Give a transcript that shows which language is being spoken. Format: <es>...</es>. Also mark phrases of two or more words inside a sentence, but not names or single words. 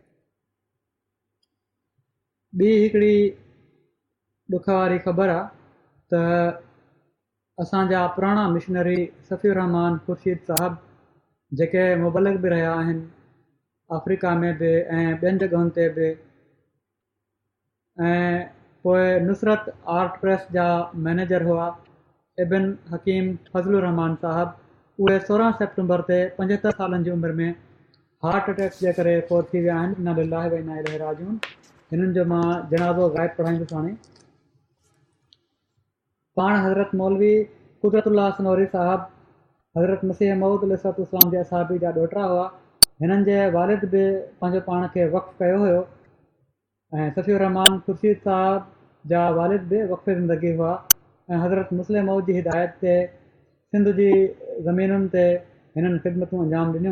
<sd>ॿी हिकिड़ी ॾुख वारी ख़बर आहे त असांजा पुराणा मिशनरी सफ़ीर रहमान ख़ुर्शीद साहब, जेके मुबलिग बि रहिया आहिनि अफ्रीका में बि ऐं ॿियनि जॻहियुनि ते बि, ऐं पोइ नुसरत आर्ट प्रेस जा मैनेजर हुआ, इबिन हकीम फज़लुर रहमान साहब, उहे 16 सेप्टेम्बर ते 75 सालनि जी उमिरि में</sd> <en>heart attack</en> <sd>जे करे फ़ौत थी विया आहिनि।</sd> <ar>إنا لله وإنا إليه راجعون.</ar> <sd>हिननि जो मां जनाज़ो ग़ाइब पढ़ाईंदुसि हाणे। पाण हज़रत मौलवी कुदरतुल्लाह सनौरी साहब हज़रत मसीह मऊद अलैहिस्सलाम जे असहाबी जा ॾोहिटा हुआ। हिननि जे वालिद बि पंहिंजो पाण खे वक़्फ़ कयो हुयो ऐं सफ़ीर रहमान ख़ुर्शीद साहब जा वालिद बि वक़फ़े ज़िंदगी हुआ ऐं हज़रत मुस्लिम मऊद जी हिदायत ते सिंध जी ज़मीनुनि ते हिननि ख़िदमतूं अंजाम ॾिनियूं।</sd>